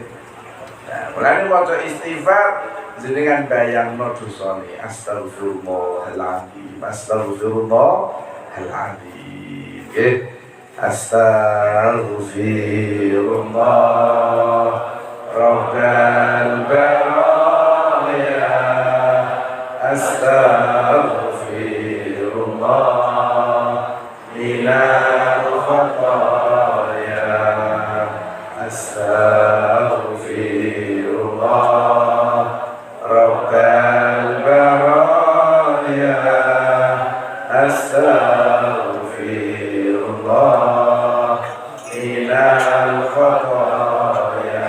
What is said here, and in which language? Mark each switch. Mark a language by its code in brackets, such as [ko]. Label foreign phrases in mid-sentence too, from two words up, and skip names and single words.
[jv] Nah, mulane maca istighfar jenengan bayangno dosane [ar] أستغفر الله العظيم أستغفر الله العظيم [jv] nggih. [ar] أستغفر الله رب البرايا أستغفر الله من الخطايا أستغفر الله رب البرايا أستغفر الله من الخطايا.